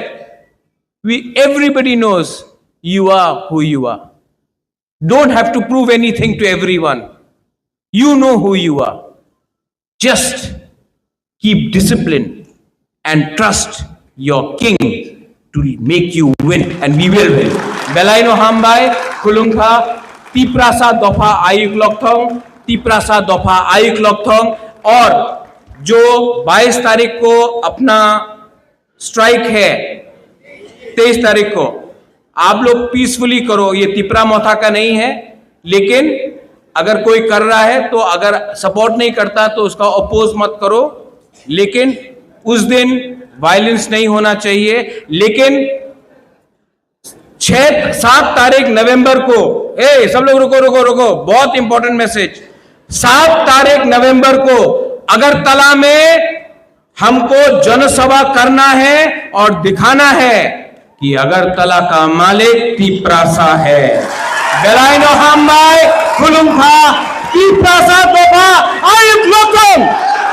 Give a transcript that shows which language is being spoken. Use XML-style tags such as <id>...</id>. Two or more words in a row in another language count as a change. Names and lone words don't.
<en>Everybody knows you are who you are. Don't have to prove anything to everyone. You know who you are. Just keep discipline and trust your king to make you win, and we will win.</en> <trp>Belaino Hambai, Kulungha, Tiprasa Dofa Ayuk Lokthong, Tiprasa Dofa Ayuk Lokthong.</trp> <hi>और जो 22 तारीख को अपना स्ट्राइक है, 23 तारीख को आप लोग पीसफुली करो. ये तिपरा मोथा का नहीं है, लेकिन अगर कोई कर रहा है तो अगर सपोर्ट नहीं करता तो उसका अपोज मत करो. लेकिन उस दिन वायलेंस नहीं होना चाहिए. लेकिन 7 तारीख नवंबर को, सब लोग रुको रुको रुको, बहुत</hi> <en>important message.</en> <hi>7 तारीख नवंबर को अगरतला में हमको जनसभा करना है और दिखाना है कि अगरतला का मालिक तिपरासा है.</hi> <trp>बेलाइनो हाम्बाई, खुलुंखा, तिपरासा दोफा आयुक लोकम.</trp>